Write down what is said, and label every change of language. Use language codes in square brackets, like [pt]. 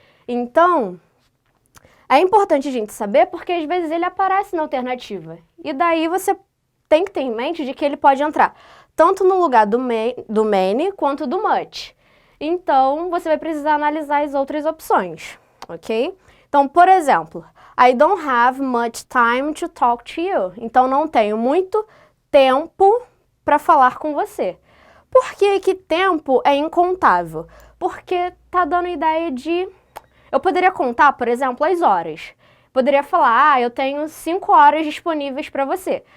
[pt] Então, é importante a gente saber porque às vezes ele aparece na alternativa. E daí você tem que ter em mente de que ele pode entrar tanto no lugar do many quanto do much. Então, você vai precisar analisar as outras opções, ok? Então, por exemplo, [en] I don't have much time to talk to you. [pt] Então, não tenho muito tempo para falar com você. Por que tempo é incontável? Porque tá dando ideia de... Eu poderia contar, por exemplo, as horas. Poderia falar, eu tenho 5 horas disponíveis para você.